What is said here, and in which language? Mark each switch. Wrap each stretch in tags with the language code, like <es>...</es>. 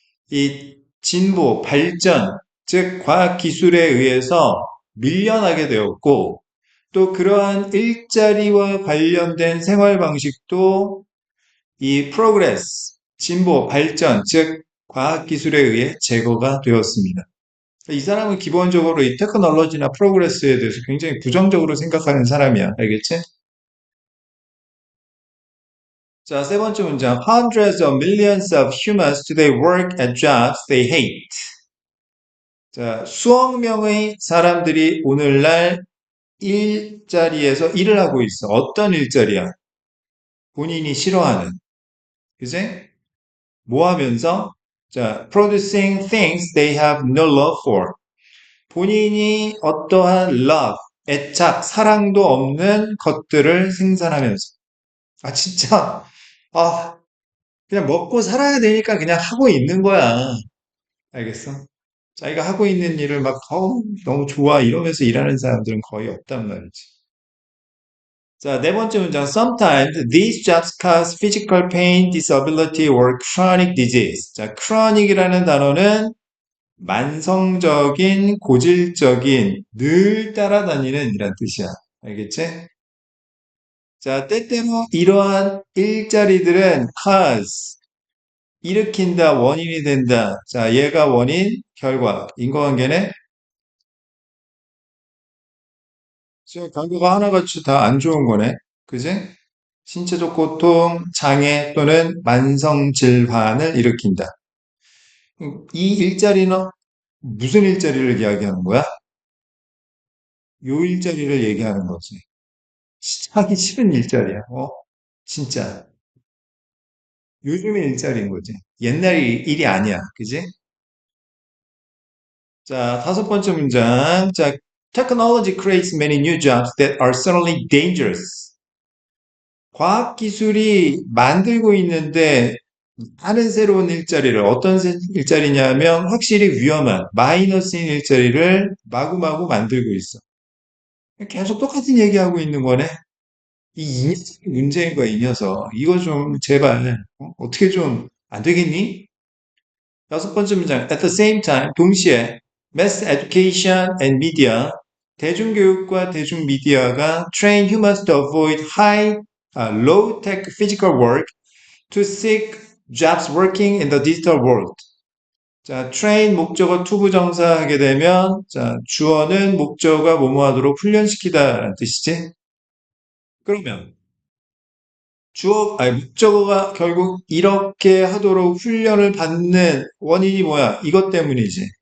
<ko>이 진보, 발전, 즉 과학기술에 의해서 밀려나게 되었고, 또 그러한 일자리와 관련된 생활 방식도 이 progress, 진보, 발전, 즉 과학기술에 의해 제거가 되었습니다. 이 사람은 기본적으로 이 테크놀로지나 프로그레스에 대해서 굉장히 부정적으로 생각하는 사람이야. 알겠지? 자, 세 번째 문장.</ko> <en>Hundreds of millions of humans today work at jobs they hate.</en> <ko>자, 수억 명의 사람들이 오늘날 일자리에서 일을 하고 있어. 어떤 일자리야? 본인이 싫어하는. 그지? 뭐 하면서?</ko> <en>자, producing things they have no love for.</en> <ko>본인이 어떠한 love, 애착, 사랑도 없는 것들을 생산하면서. 아, 진짜. 아, 그냥 먹고 살아야 되니까 그냥 하고 있는 거야. 알겠어? 자기가 하고 있는 일을 막, 너무 좋아. 이러면서 일하는 사람들은 거의 없단 말이지. 자, 네 번째 문장.</ko> <en>Sometimes these jobs cause physical pain, disability, or chronic disease.</en> <ko>자, chronic이라는 단어는 만성적인, 고질적인, 늘 따라다니는 이란 뜻이야. 알겠지? 자, 때때로 이러한 일자리들은 cause, 일으킨다, 원인이 된다. 자, 얘가 원인, 결과. 인과관계네? 지금 결과가 하나같이 다 안 좋은 거네. 그지? 신체적 고통, 장애 또는 만성 질환을 일으킨다. 이 일자리는 무슨 일자리를 이야기하는 거야? 요 일자리를 얘기하는 거지. 하기 싫은 일자리야. 진짜. 요즘의 일자리인 거지. 옛날 일이 아니야. 그지? 자, 다섯 번째 문장.</ko> <en>자, technology creates many new jobs that are suddenly dangerous.</en> <ko>과학기술이 만들고 있는데 많은 새로운 일자리를, 어떤 일자리냐면 확실히 위험한, 마이너스인 일자리를 마구마구 만들고 있어. 계속 똑같은 얘기하고 있는 거네. 이 녀석이 문제인 거야, 이 녀석. 이거 좀, 제발, 어떻게 좀, 안 되겠니? 여섯 번째 문장.</ko> <en>At the same time,</en> <ko>동시에,</ko> <en>mass education and media,</en> <ko>대중교육과 대중미디어가</ko> <en>train humans to avoid low-tech physical work to seek jobs working in the digital world.</en> <ko>자, train 목적어 투부정사 하게 되면, 자, 주어는 목적어가 뭐뭐 하도록 훈련시키다라는 뜻이지? 그러면, 목적어가 결국 이렇게 하도록 훈련을 받는 원인이 뭐야? 이것 때문이지.</ko>